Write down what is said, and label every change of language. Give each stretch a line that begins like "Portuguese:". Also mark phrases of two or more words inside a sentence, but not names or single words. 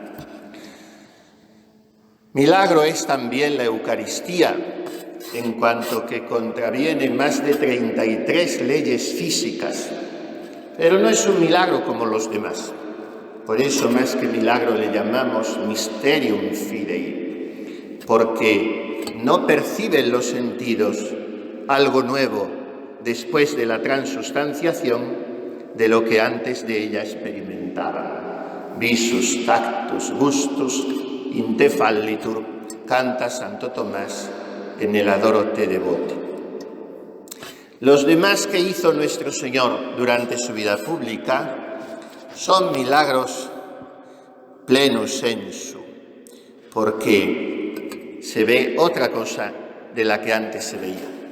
Spanish: Milagro es también la Eucaristía, en cuanto que contraviene más de 33 leyes físicas, pero no es un milagro como los demás. Por eso, más que milagro, le llamamos
Latin: Mysterium Fidei,
Spanish: porque no perciben los sentidos algo nuevo después de la transustanciación de lo que antes de ella experimentaban.
Latin: Visus, tactus, gustus, intefallitur,
Spanish: canta Santo Tomás en el Adoro te devote. Los demás que hizo nuestro Señor durante su vida pública son milagros
Latin: plenus sensu,
Spanish: porque se ve otra cosa de la que antes se veía.